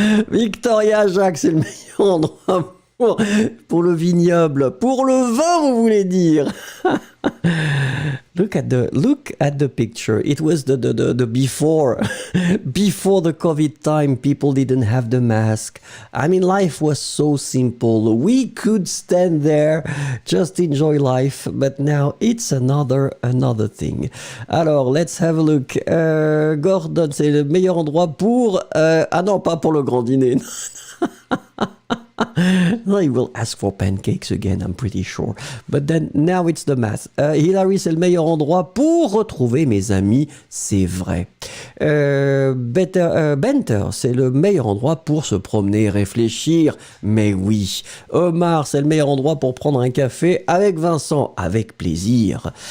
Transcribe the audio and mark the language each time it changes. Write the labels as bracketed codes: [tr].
[fr] Victoria Jacques, c'est le meilleur endroit pour le vignoble, pour le vin, vous voulez dire. [en] Look at the picture. It was the before the COVID time. People didn't have the mask. I mean, life was so simple. We could stand there, just enjoy life. But now it's another thing. Alors, let's have a look. [fr] Gordon, c'est le meilleur endroit pour... ah non, pas pour le grand dîner. [en] No, he will ask for pancakes again, I'm pretty sure. But then, now it's the math. [fr] Hilary, c'est le meilleur endroit pour retrouver mes amis, c'est vrai. Benter, c'est le meilleur endroit pour se promener et réfléchir, mais oui. Omar, c'est le meilleur endroit pour prendre un café avec Vincent, avec plaisir.